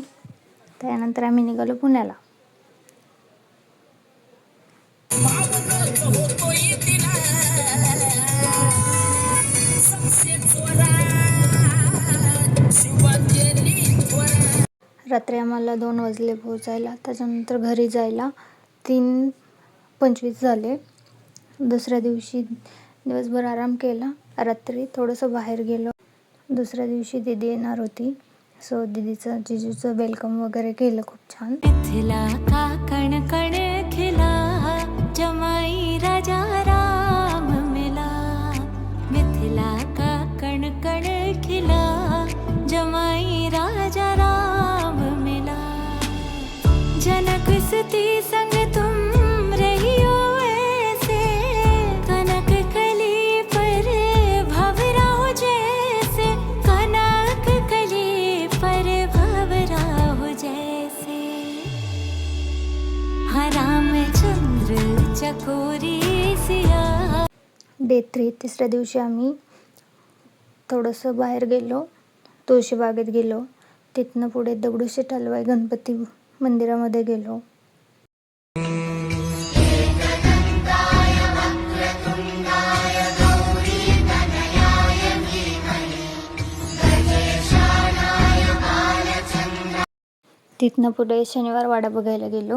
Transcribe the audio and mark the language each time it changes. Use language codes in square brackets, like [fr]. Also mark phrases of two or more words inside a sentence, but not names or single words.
[mr] त्यानंतर आम्ही निघालो पुण्याला. रात्री आम्हाला 2 वाजले पोहोचायला. त्याच्यानंतर घरी जायला 3:25 झाले. दुसऱ्या दिवशी दिवसभर आराम केला. रात्री थोडंसं बाहेर गेलो. दुसऱ्या दिवशी दीदी येणार होती. सो दीदीचं जिजूचं वेलकम वगैरे केलं खूप छान. [hi] मिथिला का कण कण खिला जमाई राजा राम मिला. मिथिला का कण कण खिला जमाई राजा राम मिला. जनक सुती संग तुम रहियो ऐसे. कनक कली पर भंवरा हो जैसे. कनक कली पर भंवरा हो जैसे. हा रामचंद्र चकोरी सिया. [mr] डे 3 तिसऱ्या दिवशी आम्ही थोडंसं बाहेर गेलो. तुळशीबागेत गेलो. तिथनं पुढे दगडूशेठ हलवाई गणपती मंदिरामध्ये गेलो. तिथनं पुढे शनिवार वाडा बघायला गेलो.